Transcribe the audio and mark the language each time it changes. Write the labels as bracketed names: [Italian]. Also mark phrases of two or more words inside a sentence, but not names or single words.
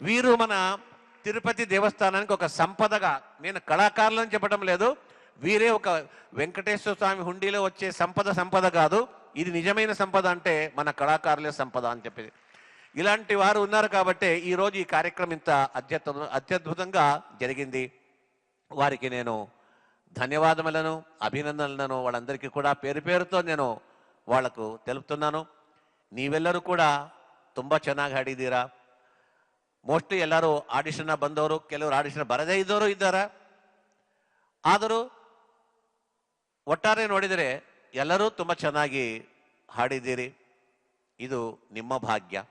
[Telugu] వీరు మన తిరుపతి దేవస్థానానికి ఒక సంపదగా, నేను కళాకారులని చెప్పడం లేదు, వీరే ఒక వెంకటేశ్వర స్వామి హుండీలో వచ్చే సంపద కాదు, ఇది నిజమైన సంపద అంటే మన కళాకారులే సంపద అని చెప్పేది. ఇలాంటి వారు ఉన్నారు కాబట్టి ఈరోజు ఈ కార్యక్రమం ఇంత అత్యద్భుతంగా జరిగింది. వారికి నేను ధన్యవాదములను, అభినందనలను వాళ్ళందరికీ కూడా పేరు పేరుతో నేను వాళ్లకు తెలుపుతున్నాను. [Kannada] ನೀವೆಲ್ಲರೂ ಕೂಡ ತುಂಬ ಚೆನ್ನಾಗಿ ಹಾಡಿದ್ದೀರಾ. ಮೋಸ್ಟ್ಲಿ ಎಲ್ಲರೂ ಆಡಿಷನ್ ಬಂದವರು, ಕೆಲವರು ಆಡಿಷನ್ ಬರದೇ ಇದ್ದವರು ಇದ್ದಾರೆ. ಆದರೂ ಒಟ್ಟಾರೆ ನೋಡಿದರೆ ಎಲ್ಲರೂ ತುಂಬ ಚೆನ್ನಾಗಿ ಹಾಡಿದ್ದೀರಿ. ಇದು ನಿಮ್ಮ ಭಾಗ್ಯ.